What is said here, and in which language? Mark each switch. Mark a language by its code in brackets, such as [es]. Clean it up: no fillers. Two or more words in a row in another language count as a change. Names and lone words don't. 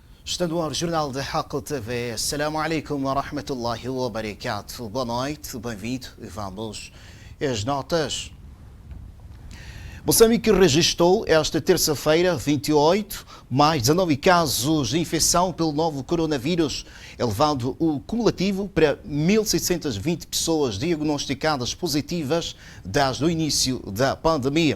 [pt] Está no ar o Jornal da Hakl TV. [ar] السلام عليكم ورحمة الله وبركاته. [pt] Boa noite, bem-vindo e vamos às notas. Moçambique registrou esta terça-feira, 28, mais 19 casos de infecção pelo novo coronavírus, elevando o cumulativo para 1.620 pessoas diagnosticadas positivas desde o início da pandemia.